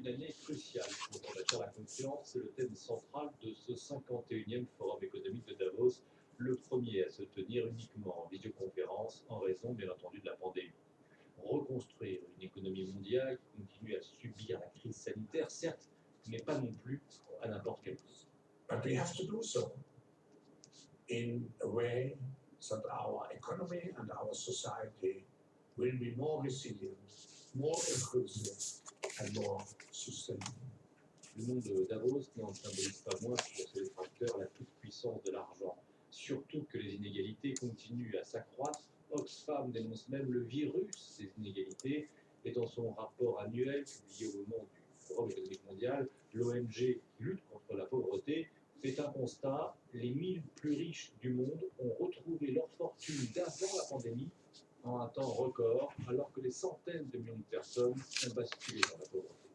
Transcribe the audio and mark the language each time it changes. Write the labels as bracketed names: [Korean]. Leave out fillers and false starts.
[French] Une année cruciale pour combattre la concurrence, c'est le thème central de ce 51e Forum économique de Davos, le premier à se tenir uniquement en visioconférence en raison, bien entendu, de la pandémie. Reconstruire une économie mondiale qui continue à subir la crise sanitaire, certes, mais pas non plus à n'importe quel prix. [English] But we have to do so in a way that our economy and our society will be more resilient, more inclusive, and more sustainable. [French] Le monde de Davos n'en symbolise pas moins pour ses détracteurs la toute-puissance de l'argent. Surtout que les inégalités continuent à s'accroître. Oxfam dénonce même le virus des inégalités et dans son rapport annuel publié au moment du Forum économique mondial, l'ONG qui lutte contre la pauvreté fait un constat, les 1000 plus riches du monde ont retrouvé leur fortune d'avant la pandémie en un temps record, alors que des centaines de millions de personnes ont basculé dans la pauvreté.